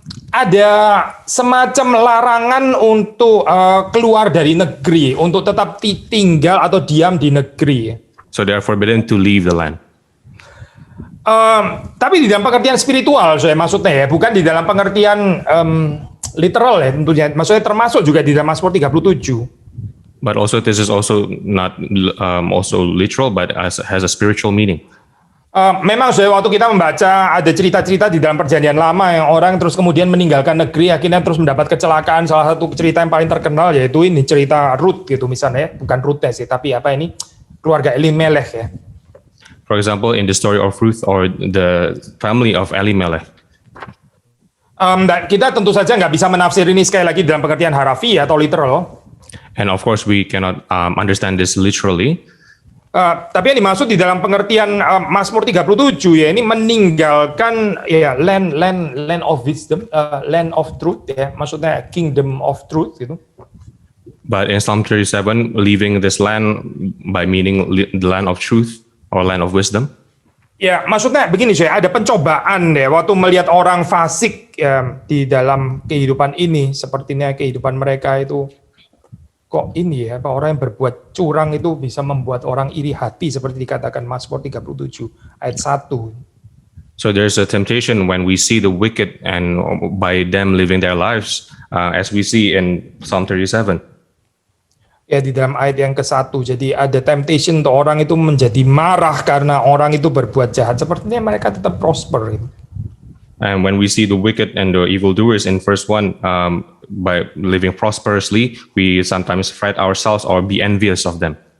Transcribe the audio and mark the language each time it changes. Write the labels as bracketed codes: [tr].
[id] Ada semacam larangan untuk keluar dari negeri, untuk tetap tinggal atau diam di negeri. [en] So they are forbidden to leave the land. [id] Tapi di dalam pengertian spiritual, saya maksudnya ya, bukan di dalam pengertian literal ya tentunya. Maksudnya termasuk juga di dalam Mazmur 37. [en] But also this is also not also literal, but has a spiritual meaning. [id] Memang waktu kita membaca ada cerita-cerita di dalam perjanjian lama yang orang terus kemudian meninggalkan negeri akhirnya terus mendapat kecelakaan. Salah satu cerita yang paling terkenal yaitu ini cerita Ruth gitu misalnya ya. Bukan Ruth sih tapi keluarga Elimelech ya. [en] For example, in the story of Ruth or the family of Elimelech. [id] Kita tentu saja nggak bisa menafsir ini sekali lagi dalam pengertian harafiah atau literal. [en] And of course we cannot understand this literally. [id] Tapi yang dimaksud di dalam pengertian Mazmur 37 ya ini meninggalkan ya [en] land of wisdom, land of truth [id] ya, maksudnya [en] kingdom of truth [id] gitu. [en] But in Psalm 37, leaving this land by meaning the land of truth or land of wisdom. [id] Ya, maksudnya begini saya ada pencobaan ya waktu melihat orang fasik ya, di dalam kehidupan ini sepertinya kehidupan mereka itu kok ini ya, orang yang berbuat curang itu bisa membuat orang iri hati seperti dikatakan Mazmur 37 ayat 1. [en] So there's a temptation when we see the wicked and by them living their lives as we see in Psalm 37. [id] Ya di dalam ayat yang ke-1 jadi ada temptation untuk orang itu menjadi marah karena orang itu berbuat jahat sepertinya mereka tetap prosper gitu. [en] And when we see the wicked and the evildoers in verse 1, by living prosperously, we sometimes fret ourselves or be envious of them.